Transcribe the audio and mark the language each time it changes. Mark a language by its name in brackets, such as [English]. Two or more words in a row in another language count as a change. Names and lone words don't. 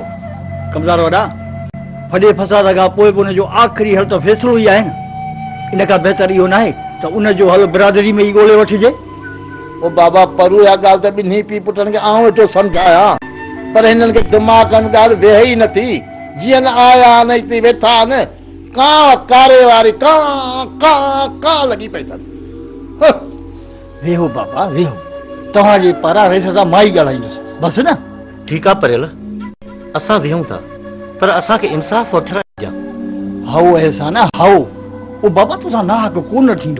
[Sindhi] कमज़ार वॾा फॾे फसाद खां पोइ बि उनजो आख़िरी हल त फ़ैसिलो ई आहे न। इन खां बहितर इहो न आहे त उनजो हल बिरादरी में ई ॻोल्हे वठिजे। ओ बाबा पर उहा ॻाल्हि त ॿिन्ही पीउ पुटनि खे आउं वेठो सम्झायां, पर हिननि खे दिमाग़ में ॻाल्हि वेहे ई नथी। जीअं न आया न हिते वेठा आहिनि, कां कारे वारी कां कां कां लॻी पई अथनि। वेहो बाबा वेहो, तव्हांजे पारां वेस सां मां ई ॻाल्हाईंदुसि बसि न। ठीकु आहे परेल, असां वेहूं था, पर असांखे इंसाफ़ वठण ॾिजां। हाओ अहसान हाओ, ओ बाबा तोसां नाहक कोन थींदो।